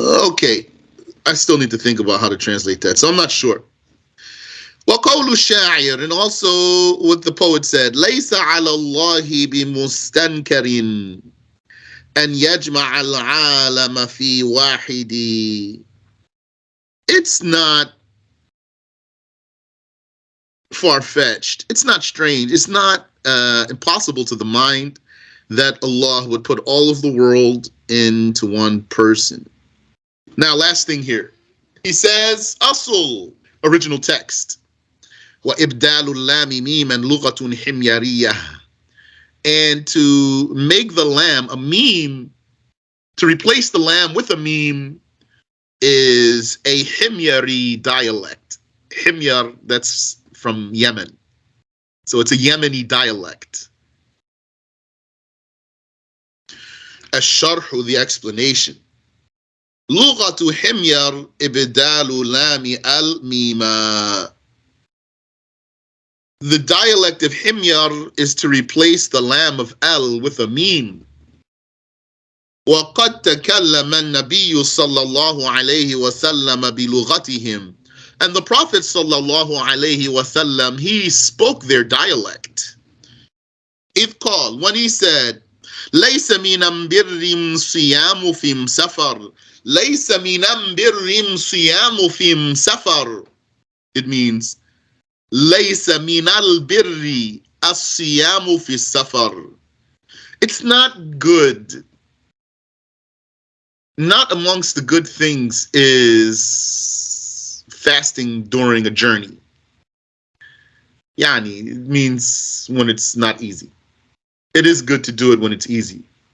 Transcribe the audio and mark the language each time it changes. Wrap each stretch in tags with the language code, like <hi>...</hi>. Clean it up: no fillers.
<en>Okay, I still need to think about how to translate that, so I'm not sure.</en> <ar>وقول الشاعر,</ar> <en>and also what the poet said,</en> <ar>ليس على الله بمستنكر أن يجمع العالم في واحد.</ar> <en>It's not far-fetched. It's not strange. It's not impossible to the mind that Allah would put all of the world into one person. Now, last thing here. He says, أصل, original text.</en> <ar>وإبدال اللام ميما لغة حميرية.</ar> <en>And to make the lam a meme, to replace the lam with a meme, is a Himyari dialect. Himyar, that's from Yemen. So it's a Yemeni dialect. الشرح, the explanation.</en> <ar>لغة حمير إبدال لام الميم.</ar> <en>The dialect of Himyar is to replace the lam of al with a meme.</en> <ar>وقد تكلم النبي صلى الله عليه وسلم بلغتهم.</ar> <en>And the Prophet sallallahu alayhi wasallam, he spoke their dialect.</en> <ar>إذ قال,</ar> <en>when he said,</en> <ar>ليس من بر صيام في سفر. ليس من بر صيام في سفر.</ar> <en>It means,</en> <ar>ليس من البر الصيام في السفر.</ar> <en>It's not good. Not amongst the good things is fasting during a journey. Yani, it means when it's not easy. It is good to do it when it's easy.</en>